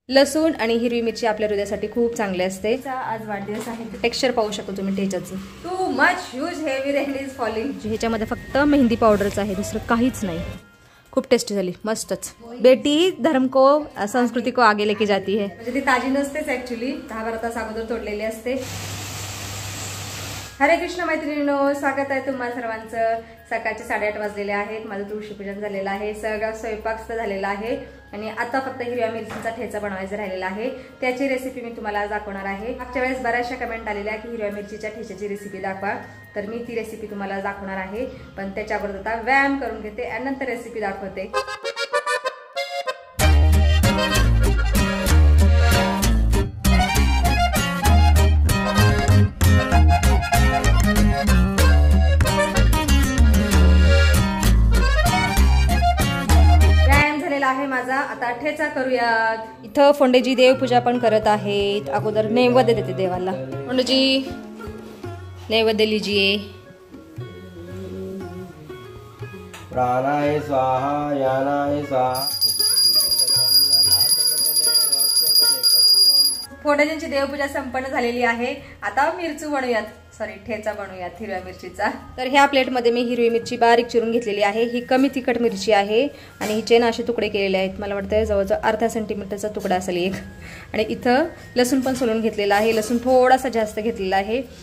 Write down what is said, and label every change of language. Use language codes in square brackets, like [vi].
[mr] लसूण आणि हिरवी मिरची आपल्या हृदयासाठी खूप चांगले असते। आज वाढदिवस आहे, टेक्स्चर पाहू शकतो तुम्ही ठेच्याचं। [en] Too much huge heavy rain is falling. [mr] ह्याच्यामध्ये फक्त मेहंदी पावडरच आहे, दुसरं काहीच नाही। खूप टेस्टी झाली, मस्तच। [hi] बेटी धर्म को संस्कृती को आगे लेके जाती है। [mr] म्हणजे ती ताजी नसतेच ऍक्च्युली, 10-12 तास अगोदर तोडलेली असते। हरे कृष्ण मैत्रिणींनो, स्वागत आहे तुम्हा सर्वांचं। सकाळचे 8:30 वाजलेले आहेत, माझं तुळशी पूजन झालेलं आहे, सगळा स्वयंपाक झालेला आहे आणि आता फक्त हिरव्या मिरचीचा ठेचा बनवायचा राहिलेला आहे। त्याची रेसिपी मी तुम्हाला दाखवणार आहे। मागच्या वेळेस बऱ्याचशा कमेंट आलेल्या की हिरव्या मिरचीच्या ठेच्याची रेसिपी दाखवा, तर मी ती रेसिपी तुम्हाला दाखवणार आहे। पण त्याच्या अगोदर आता व्यायाम करून घेते आणि नंतर रेसिपी दाखवते। आहे माझा, आता ठेचा करूया। इथं फोंडेजी देवपूजा पण करत आहेत। अगोदर नैवेद्य देते देवाला। फोंडेजी [hi] नैवेद्य लीजिए। [sa] प्राणाय स्वाहा यानाय स्वाहा। [mr] फोंडेजींची देवपूजा संपन्न झालेली आहे। आता मिरचू बनवूयात, सॉरी ठेचा बनवूयात हिरव्या मिरचीचा। तर ह्या प्लेटमध्ये मी हिरवी मिरची बारीक चिरून घेतलेली आहे। ही कमी तिखट मिरची आहे आणि हिचे ना असे तुकडे केलेले आहेत। मला वाटतं जवळजवळ अर्धा सेंटीमीटरचा तुकडा असेल एक। आणि इथं लसूण पण सोलून घेतलेला आहे, लसूण थोडासा जास्त घेतलेला आहे।